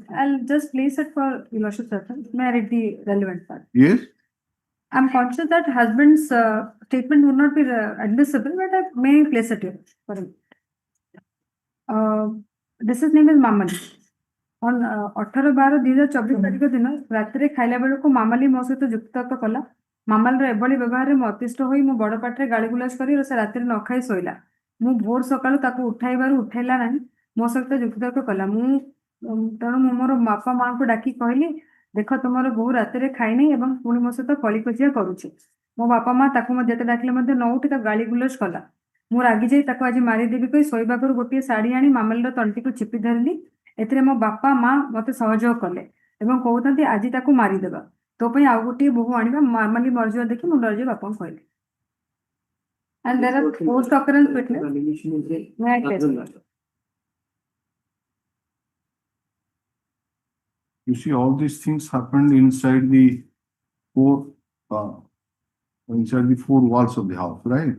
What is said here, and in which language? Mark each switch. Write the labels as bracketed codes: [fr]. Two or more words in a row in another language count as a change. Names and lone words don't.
[en] I'll just place it for your lordship's reference. May I read the relevant part? Yes? I'm conscious that husband's statement would not be admissible, but I may place it here for him. This his name is Mamali. [or] On 18/12/2024 ତାରିଖ ଦିନ ରାତିରେ ଖାଇଲା ବେଳକୁ ମାମାଲି ମୋ ସହିତ ଯୁକ୍ତିତର୍କ କଲା। ମାମାଲିର ଏଭଳି ବ୍ୟବହାରରେ ମୁଁ ଅତିଷ୍ଠ ହୋଇ ମୁଁ ବଡ ପାଟିରେ ଗାଳିଗୁଲାଜ କରି ସେ ରାତିରେ ନ ଖାଇ ଶୋଇଲା। ମୁଁ ଭୋର ସକାଳୁ ତାକୁ ଉଠାଇବାରୁ ଉଠାଇଲା ନାହିଁ, ମୋ ସହିତ ଯୁକ୍ତିତର୍କ କଲା। ତେଣୁ ମୁଁ ମୋର ବାପା ମାଙ୍କୁ ଡାକି କହିଲି, ଦେଖ ତୁମର ବୋହୂ ରାତିରେ ଖାଇନି ଏବଂ ପୁଣି ମୋ ସହିତ କଳିକଜିଆ କରୁଛି। ମୋ ବାପା ମା ତାକୁ ଯେତେ ଡାକିଲେ ମଧ୍ୟ ନ ଉଠି ତାକୁ ଗାଳିଗୁଲାଜ କଲା। ମୁଁ ରାଗି ଯାଇ ତାକୁ ଆଜି ମାରିଦେବି କହି ଶୋଇବା ଘରୁ ଗୋଟିଏ ଶାଢୀ ଆଣି ମାମାଲିର ତଣ୍ଟିକୁ ଚିପି ଧରିଲି। ଏଥିରେ ମୋ ବାପା ମା ମତେ ସହଯୋଗ କଲେ ଏବଂ କହୁଥାନ୍ତି ଆଜି ତାକୁ ମାରିଦେବା, ତୋ ପାଇଁ ଆଉ ଗୋଟିଏ ବୋହୂ ଆଣିବା। ମାମାଲି ମରିଯିବା ଦେଖି ମୁଁ ଡରିଯାଇ ବାପାଙ୍କୁ କହିଲି। [en] And there are post occurrence witness. May I place it? You see, all these things happened inside the four walls of the house, right?